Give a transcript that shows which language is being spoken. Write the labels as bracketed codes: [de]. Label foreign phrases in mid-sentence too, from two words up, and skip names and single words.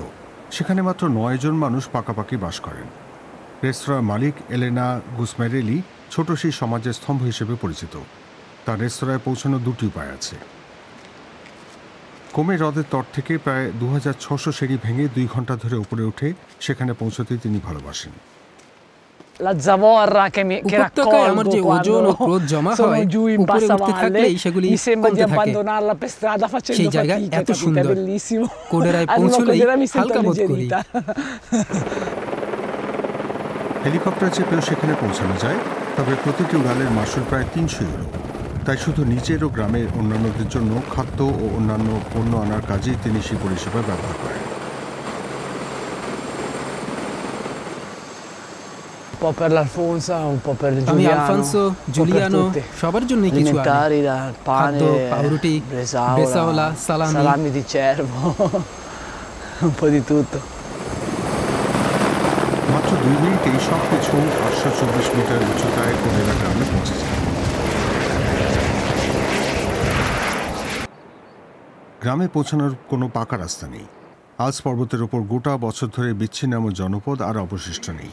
[bn] সেখানে মাত্র ৯ জন মানুষ পাকাপাকি বাস করেন। রেস্তোরাঁর মালিক এলেনা গুসমেরেলি ছোট সেই সমাজের স্তম্ভ হিসেবে পরিচিত। তার রেস্তোরাঁয় পৌঁছানো দুটি উপায় আছে। কোমে হ্রদের তট থেকে প্রায় 2600 সিঁড়ি ভেঙে 2 ঘন্টা ধরে উপরে উঠে সেখানে পৌঁছতে তিনি ভালোবাসেন। [it] La zavorra che raccolgo quando sono giù in bassa valle, mi sembra di abbandonarla per strada facendo fatica, capite? È bellissimo. Arrivo a Codera mi sento alleggerita. [bn] হেলিকপ্টার চেপেও সেখানে পৌঁছানো যায়, তবে প্রতিটি উড়ালের মাসুল প্রায় 300 ইউরো। তাই শুধু নিজের ও গ্রামের অন্যান্যদের জন্য খাদ্য ও অন্যান্য পণ্য আনার কাজেই তিনি সেই পরিষেবা ব্যবহার করেন। [it] Un po' per l'Alfonso, un po' per Giuliano, Alfonso, Giuliano, [bn] সবার জন্যই কিছু আনে। [it] alimentari, da pane, [bn] পাউরুটি, [it] bresaola, salami di cervo, un po' di tutto. [bn] মাত্র 2 মিনিটেই সব কিছু 824 মিটার উচ্চতায় কোডেরা গ্রামে পৌঁছে যায়। গ্রামে পৌঁছানোর কোনো পাকা রাস্তা নেই। আলস পর্বতের ওপর গোটা বছর ধরে বিচ্ছিন্ন জনপদ আর অবশিষ্ট নেই।